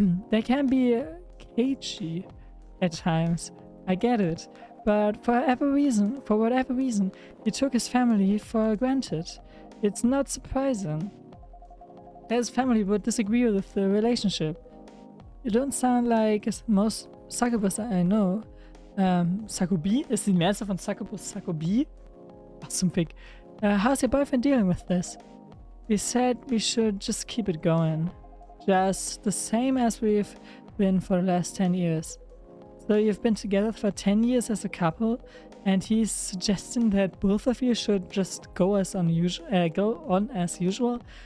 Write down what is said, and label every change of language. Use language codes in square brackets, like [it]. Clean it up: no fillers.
[en] They can be cagey at times, I get it, but for whatever reason, he took his family for granted. It's not surprising. His family would disagree with the relationship. You don't sound like most succubus I know. Succubi? [de] Ist die Mehrzahl von Succubus Succubi? Was zum Fick? [en] How's your boyfriend dealing with this? We said we should just keep it going. Just the same as we've been for the last 10 years. So you've been together for 10 years as a couple, and he's suggesting that both of you should just go on as usual.